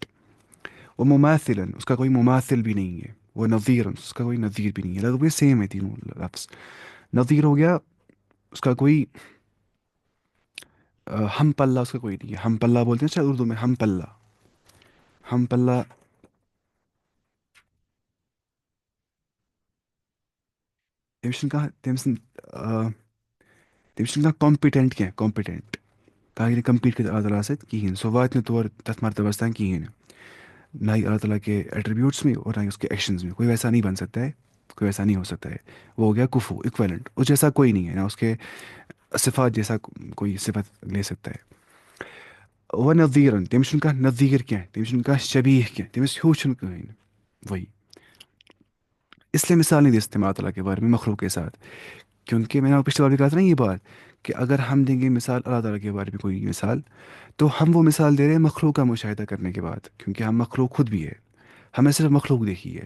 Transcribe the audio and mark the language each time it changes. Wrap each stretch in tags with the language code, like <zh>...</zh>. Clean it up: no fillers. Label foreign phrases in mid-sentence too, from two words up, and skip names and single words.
<ur>وہ مماثلاً، اس کا کوئی مماثل بھی نہیں ہے. وہ نظیراً، اس کا کوئی نظیر بھی نہیں ہے. لفظ سیم ہے تینوں لفظ. نظیر ہو گیا اس کا کوئی ہم پلہ، اس کا کوئی نہیں ہے. ہم پلہ بولتے ہیں شاید اردو میں، ہم پلہ، ہم پلہ.</ur> <ks>تٔمِس چھُنہٕ کانٛہہ تٔمۍ سٕنٛد تٔمِس چھُنہٕ کانٛہہ کامپِٹنٹ کینٛہہ، کامپِٹنٹ کانٛہہ ہیٚکہِ نہٕ کمپیٖٹ کٔرِتھ اللہ تعالیٰ سۭتۍ کِہیٖنۍ. سُہ واتہِ نہٕ تور تَتھ مرتبس تام کِہیٖنۍ نہٕ،</ks> <ur>نہ ہی اللہ تعالیٰ کے ایٹریبیوٹس میں اور نہ ہی اس کے ایکشنز میں. کوئی ویسا نہیں بن سکتا ہے، کوئی ویسا نہیں ہو سکتا ہے. وہ ہو گیا کفو اکویلنٹ، اس جیسا کوئی نہیں ہے، نہ اس کے صفات جیسا کوئی صفت لے سکتا ہے.</ur> <ks>وہ نظیرن، تٔمِس چھُنہٕ کانٛہہ نظیٖر کینٛہہ، تٔمِس چھُنہٕ کانٛہہ شبیہ کینٛہہ، تٔمِس ہیوٗ چھُنہٕ کٕہٕنۍ.</ks> <ur>وہی اس لیے مثال نہیں دے سکتے اللہ تعالیٰ کے بارے میں مخلوق کے ساتھ، کیونکہ میں نے پچھلی بار بھی کہا تھا نا یہ بات، کہ اگر ہم دیں گے مثال اللہ تعالیٰ کے بارے میں کوئی مثال، تو ہم وہ مثال دے رہے ہیں مخلوق کا مشاہدہ کرنے کے بعد، کیونکہ ہم مخلوق خود بھی ہے، ہمیں صرف مخلوق دیکھی ہے.</ur>